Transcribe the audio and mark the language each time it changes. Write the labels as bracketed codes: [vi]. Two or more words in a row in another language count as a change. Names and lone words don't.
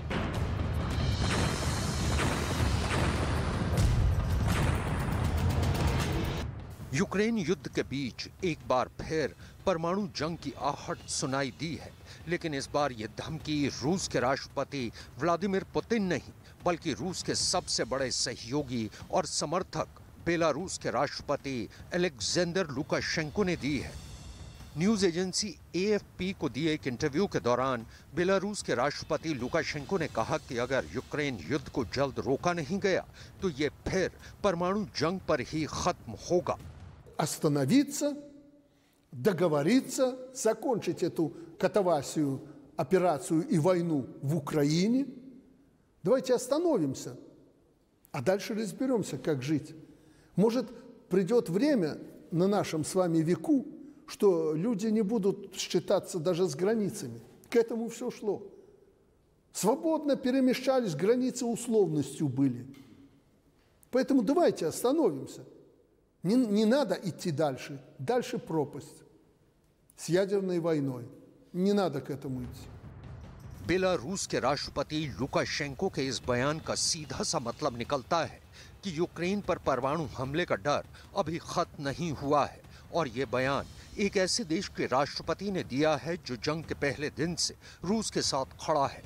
[hi] यूक्रेन युद्ध के बीच एक बार फिर परमाणु जंग की आहट सुनाई दी है, लेकिन इस बार ये धमकी रूस के राष्ट्रपति व्लादिमीर पुतिन नहीं बल्कि रूस के सबसे बड़े सहयोगी और समर्थक बेलारूस के राष्ट्रपति अलेक्जेंडर लुकाशेंको ने दी है। [en] news agency [hi] AFP को दिए एक इंटरव्यू के दौरान बेलारूस के राष्ट्रपति लुकाशेंको ने कहा कि अगर यूक्रेन युद्ध को जल्द रोका नहीं गया तो ये फिर परमाणु जंग पर ही खत्म होगा। [ru] Остановиться, договориться, закончить эту катавасию, операцию и войну в Украине. Давайте остановимся, а дальше разберемся, как жить. Может, придет время на нашем с вами веку, что люди не будут считаться даже с границами. К этому все шло. Свободно перемещались, границы условностью были. Поэтому давайте остановимся. Не надо идти дальше. Дальше пропасть с ядерной войной. Не надо к этому идти. [hi] बेलारूस के राष्ट्रपति लुकाशेंको के इस बयान का सीधा सा मतलब निकलता है कि यूक्रेन पर परमाणु हमले का डर अभी खत्म नहीं हुआ है और ये बयान एक ऐसे देश के राष्ट्रपति ने दिया है जो जंग के पहले दिन से रूस के साथ खड़ा है।